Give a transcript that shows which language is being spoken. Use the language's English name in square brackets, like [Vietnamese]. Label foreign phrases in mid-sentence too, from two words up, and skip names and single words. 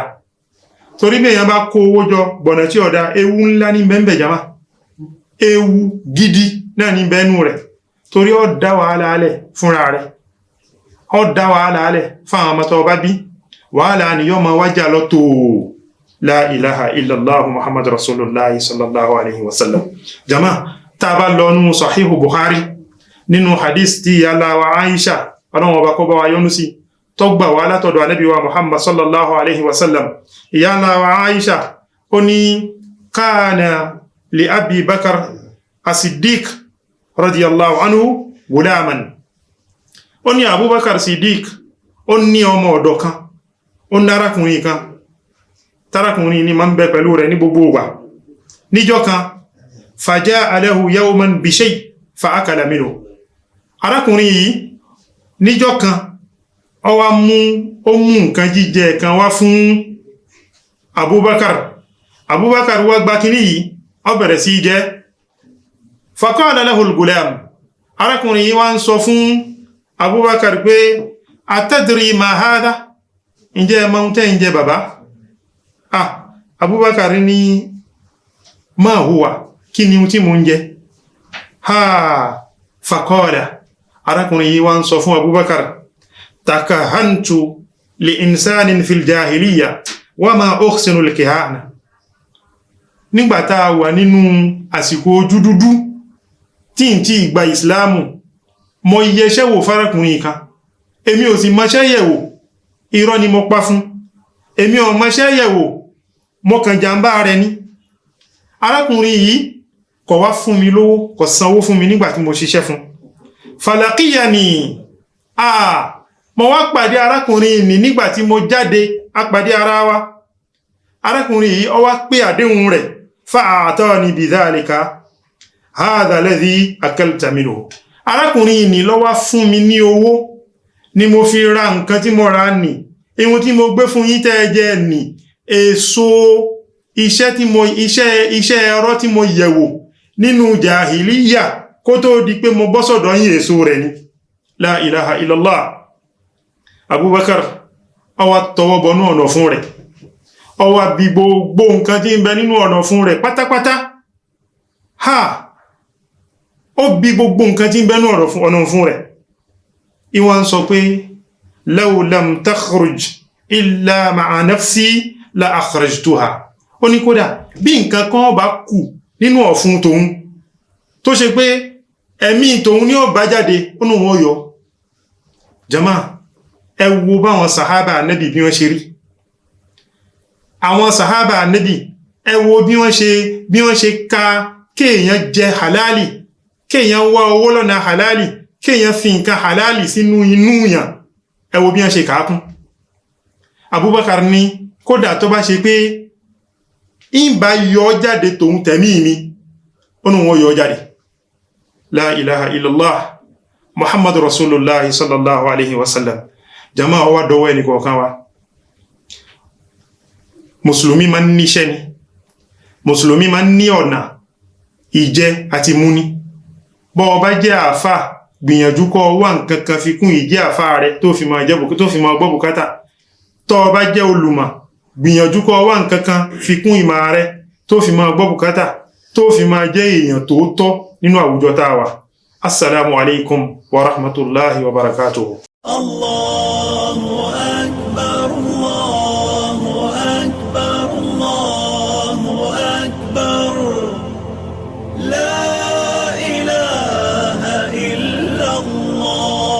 [Yoruba] Torí bí èèyàn bá kó owó jọ gbọ̀nà tí ó dáa, ewu ńlá ní bẹ́ẹ̀ jama. Ewu gidi náà ní bẹ́ẹ̀nù rẹ̀. Torí ó dá wàhálà alẹ̀ fúnra rẹ̀, ó dá wàhálà alẹ̀ fáwọn ọmọ tó bá bí. Wàhálà ni yóò máa wájà lọ́tọ̀. [Arabic] لا إله إلا الله محمد رسول الله صلى الله عليه وسلم. [Yoruba] Jama, tá bá lọ nínú Sahihu Bukhari nínú hadith tí yàlá wa Aisha ọlọ́run ọba kó bá wa yọ́nú sí tó gbà wá látọ̀dọ̀ Ànábì wa Muhammad [Arabic] صلى الله عليه وسلم. [Yoruba] Yàlá wa Aisha ó ní [Arabic] كان لأبي بكر الصديق رضي الله عنه غلاما. [Yoruba] Ó ní Abubakar Siddiq ó ní ọmọ ọ̀dọ̀ kan, ó ní arákùnrin kan, tárákùnrin ni máa ń bẹ pẹ̀lú rẹ̀ ní gbogbo ìgbà. Níjọ́ kan [Arabic] فجاءه يوما بشيء فأكل منه. [Yoruba] Arákùnrin yìí níjọ́ kan ó mú nǹkan jíjẹ kan wá fún Abubakar. Abubakar wá gba kíní yìí, ó bẹ̀rẹ̀ sí jẹ. [Arabic] فقال له الغلام. [Yoruba] Arákùnrin yìí wá ń sọ fún Abubakar pé [Arabic] أتدري ما هذا? [Yoruba] Ǹjẹ́ ma ń tẹ́ ǹjẹ́ bàbá? Abubakar ní [Arabic] ما هو, [Yoruba] kí ni tí mo ń jẹ? [Arabic] فقال. [Yoruba] Arákùnrin yìí wá ń sọ fún Abubakar, [Arabic] تكهنت لإنسان في الجاهلية وما أحسن الكهانة. [Yoruba] Nígbàtá wà nínú àsìkò ojú dúdú tí ń tí ìgbà ìsìláàmù, mo yẹṣẹ́ wò fárakùnrin kan, èmi ò sì mọṣẹ́ yẹ̀wò, irọ́ ni mo pa fún, èmi ò mọṣẹ́ yẹ̀wò, mo kàn jàmbá rẹ̀ ní. Arákùnrin yìí kò wá fún mi lówó, kò sanwó fún mi nígbàtí mo ṣiṣẹ́ fún. Falaqiyani, mo wá pàdé arákùnrin ní nígbàtí mo jáde, a pàdé ara wa. Arákùnrin yìí ó wá pé àdéhùn rẹ̀, [Arabic] فأعطاني بذلك هذا الذي أكلت منه. [Yoruba] Arákùnrin ní ló wá fún mi ní owó, ni mo fi ra nǹkan tí mo ra ní, ihun tí mo gbé fún yín tẹ́ jẹ ní, èso iṣẹ́ ẹ̀rọ tí mo yẹ̀wò nínú jahiliya kó tó di pé mo bọ́ sọ́dọ̀ yín èso rẹ̀ ni. [Arabic] لا إله إلا الله. [Yoruba] Abubakar ó wá tọwọ́ bọnú ọ̀nà fún rẹ̀, ó wá bí gbogbo nǹkan tí ń bẹ nínú ọ̀nà fún rẹ̀ pátápátá. Ó bí gbogbo nǹkan tí ń bẹ nínú ọ̀nà fún rẹ̀. Ìwọ́n sọ pé [Arabic] لو لم تخرج إلا مع نفسي لأخرجتها. [Yoruba] Ó ní kódà bí nǹkan kan bá kù nínú ọ̀fun tòun tó ṣe pé ẹ̀mí tòun ní ó bá jáde, ó nù wọ́n yọ. Jama, ẹ wo báwọn sàhábà Ànábì bí wọ́n ṣe rí. àwọn sàhábà Ànábì ẹ wo bí wọ́n ṣe ka kéèyàn jẹ halali, kéèyàn wá owó lọ́nà halali, kéèyàn fi nǹkan halali sínú inú yàn, ẹ wo bí wọ́n ṣe kàákún. Abubakar ní kódà tó bá ṣe pé ìbá yọ jáde tòun tẹ̀mí mi, ó nù wọ́n yọ jáde. [Arabic] لا إله إلا الله محمد رسول الله صلى الله عليه وسلم. [Yoruba] Jama'a wa dọwọ́ ẹni kọ̀ọ̀kan wa. Mùsùlùmí ma ń níṣẹ́ ni, Mùsùlùmí ma ń ní ọ̀nà ìjẹ àti múni. Bọ́ ọ bá jẹ́ àfà, gbìyànjú kó wá nǹkan kan fi kún ìjẹ́ àfà rẹ tó fi máa gbọ́ bùkátà. Tọ́ ọ bá jẹ́ olùmọ̀, gbìyànjú kó wá nǹkan kan fi kún ìmọ̀ rẹ tó fi máa gbọ́ bùkátà, tó fi máa jẹ́ èèyàn tòótọ́ nínú àwùjọ tá a wà. [Arabic] السلام عليكم ورحمة الله وبركاته. الله أكبر الله أكبر الله أكبر. لا إله إلا الله.